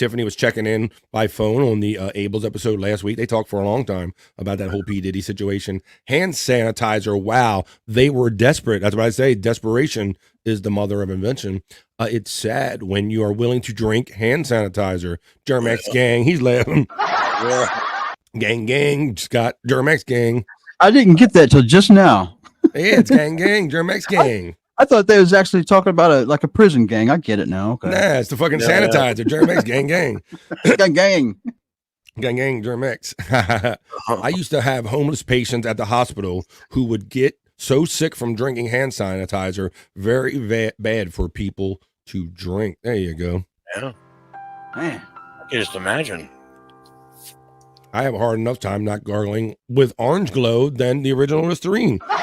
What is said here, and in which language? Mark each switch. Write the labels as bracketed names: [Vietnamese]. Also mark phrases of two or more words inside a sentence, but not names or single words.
[English] Tiffany was checking in by phone on the Abel's episode last week. They talked for a long time about that whole P. Diddy situation. Hand sanitizer, wow, they were desperate. That's what I say. Desperation is the mother of invention. It's sad when you are willing to drink hand sanitizer. Germex gang, he's laughing. Gang, Scott, Germex gang. I didn't get that till just now. Yeah, it's gang, Germex gang. I thought they was actually talking about like a prison gang. I get it now. Okay. Nah, it's the fucking sanitizer. Germex, gang, gang. gang, gang. Gang, gang, Germex. I used to have homeless patients at the hospital who would get so sick from drinking hand sanitizer, very bad for people to drink. There you go. Yeah. Man, I can just imagine. I have a hard enough time not gargling with Orange Glow than the original Listerine.